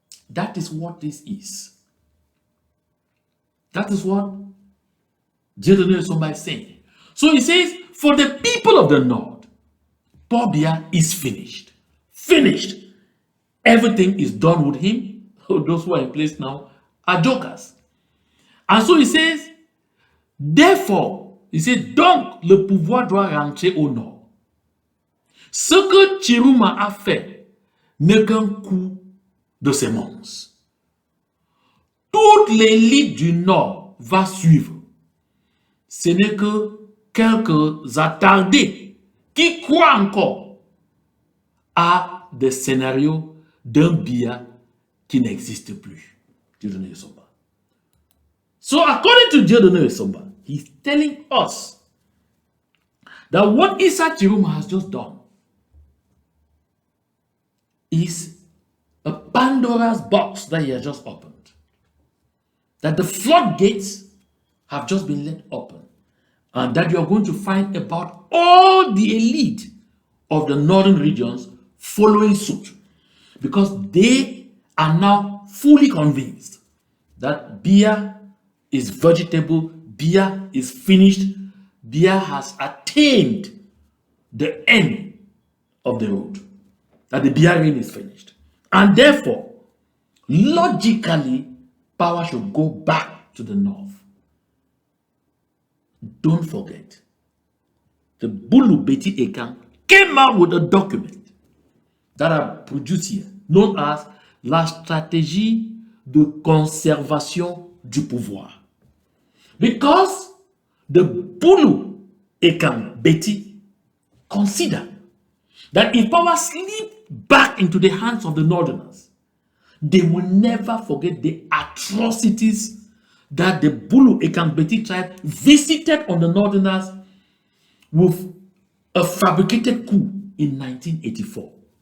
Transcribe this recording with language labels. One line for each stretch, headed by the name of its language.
English: That is what this is. That is what Dieudonné Essomba is saying. So he says, for the people of the North, Paul Biya is finished. Finished. Everything is done with him. Those who are in place now are jokers. And so he says, therefore,
French: il dit donc le pouvoir doit rentrer au nord. Ce que Tchiroma a fait n'est qu'un coup de sémence. Toute l'élite du nord va suivre. Ce n'est que quelques attardés qui croient encore à des scénarios d'un Biya qui n'existe plus. Dieudonné Essomba.
English: So according to Dieudonné Essomba, he's telling us that what Tchiroma has just done is a Pandora's box that he has just opened. That the floodgates have just been let open. And that you are going to find about all the elite of the northern regions following suit. Because they are now fully convinced that Biya is vegetable, Biya is finished, Biya has attained the end of the road. That the Biya reign is finished. And therefore, logically, power should go back to the north. Don't forget, the Boulou Betty Ekan came out with a document that I produced here, known as
French: la stratégie de conservation du pouvoir.
English: Because the Bulu Ekam Beti consider that if power slips back into the hands of the Northerners, they will never forget the atrocities that the Bulu Ekambeti tribe visited on the Northerners with a fabricated coup in 1984.